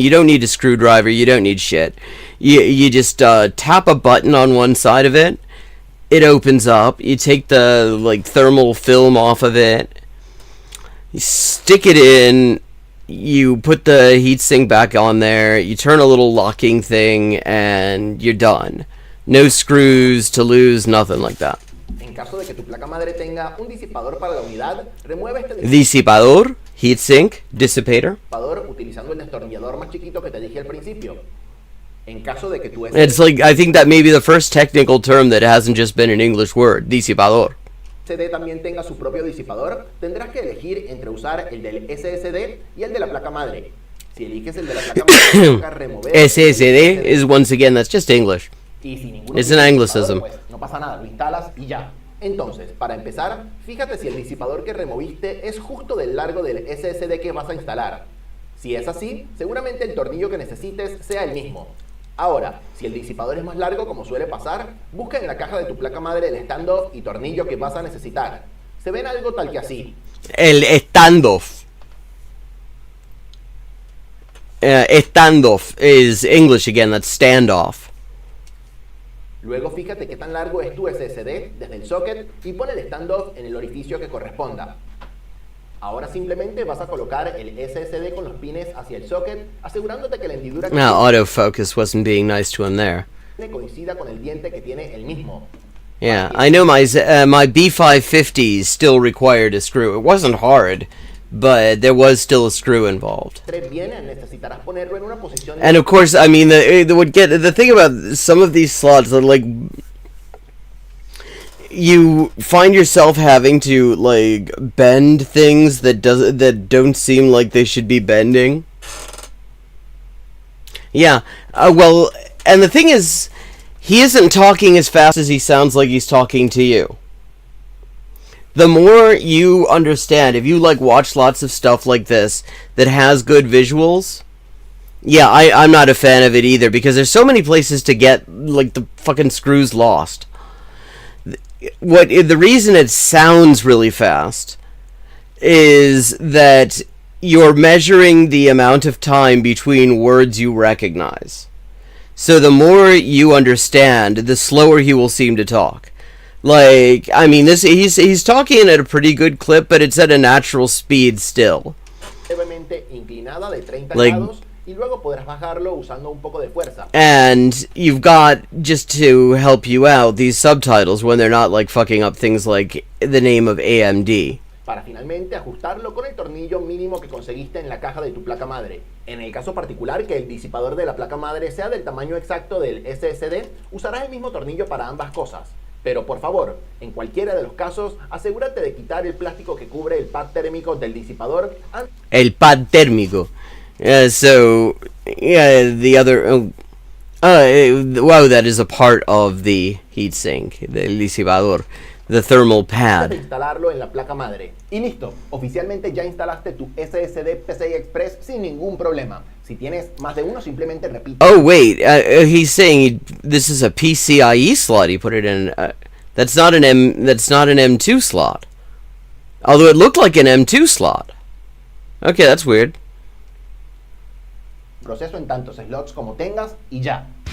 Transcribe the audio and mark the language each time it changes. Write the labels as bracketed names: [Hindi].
[English] You don't need a screwdriver, you don't need shit. You just tap a button on one side of it, it opens up, you take the like thermal film off of it, you stick it in, you put the heatsink back on there, you turn a little locking thing, and you're done. No screws to lose, nothing like that. [Spanish] En caso de que tu placa madre tenga un disipador para la unidad, remueve este [English] Disipador, heatsink, dissipator. [Spanish] disipador utilizando el destornillador más chiquito que te dije al principio. En caso de que tu [English] It's like, I think that may be the first technical term that hasn't just been an English word, disipador. [Spanish] SSD también tenga su propio disipador, tendrás que elegir entre usar el del SSD y el de la placa madre. Si eliges el de la placa madre, toca remover [English] SSD is, once again, that's just English. [Spanish] Y si ninguno [English] It's an [Spanish] tiene [English] Anglicism. [Spanish] disipador, pues no pasa nada, lo instalas y ya. Entonces, para empezar, fíjate si el disipador que removiste es justo del largo del SSD que vas a instalar. Si es así, seguramente el tornillo que necesites sea el mismo. Ahora, si el disipador es más largo, como suele pasar, busca en la caja de tu placa madre el standoff y tornillo que vas a necesitar. Se ven algo tal que así. El standoff. [English] Standoff is English again, that's standoff. [Spanish] Luego fíjate qué tan largo es tu SSD desde el socket y pon el standoff en el orificio que corresponda. Ahora simplemente vas a colocar el SSD con los pines hacia el socket, asegurándote que la hendidura que [English] Autofocus wasn't being nice to him there. [Spanish] tiene coincida con el diente que tiene el mismo. [English] Yeah, I know my B550 still required a screw. It wasn't hard, but there was still a screw involved. [Spanish] Bien, necesitarás ponerlo en una posición [English] And of course, I mean, the thing about some of these slots are like, you find yourself having to like bend things that don't seem like they should be bending. Yeah, well, and the thing is, he isn't talking as fast as he sounds like he's talking to you. The more you understand, if you like watch lots of stuff like this that has good visuals, yeah, I'm not a fan of it either, because there's so many places to get like the fucking screws lost. the reason it sounds really fast is that you're measuring the amount of time between words you recognize. So the more you understand, the slower he will seem to talk. Like, I mean, he's talking at a pretty good clip, but it's at a natural speed still. [Spanish] Levemente inclinada de 30 [English] Like, [Spanish] grados y luego podrás bajarlo usando un poco de fuerza. [English] and you've got, just to help you out, these subtitles when they're not like fucking up things like the name of AMD. [Spanish] Para finalmente ajustarlo con el tornillo mínimo que conseguiste en la caja de tu placa madre. En el caso particular que el disipador de la placa madre sea del tamaño exacto del SSD, usarás el mismo tornillo para ambas cosas. Pero por favor, en cualquiera de los casos, asegúrate de quitar el plástico que cubre el pad térmico del disipador. El pad térmico. [English] So, yeah, the other... wow, that is a part of the heatsink, [Spanish] del disipador. [English] The thermal pad. [Spanish] De instalarlo en la placa madre. Y listo, oficialmente ya instalaste tu SSD PCI Express sin ningún problema. Si tienes más de uno, simplemente repite. [English] Oh wait, he's saying this is a PCIe slot. He put it in. That's not an M2 slot. Although it looked like an M2 slot. Okay, that's weird. [Spanish] Proceso en tantos slots como tengas y ya.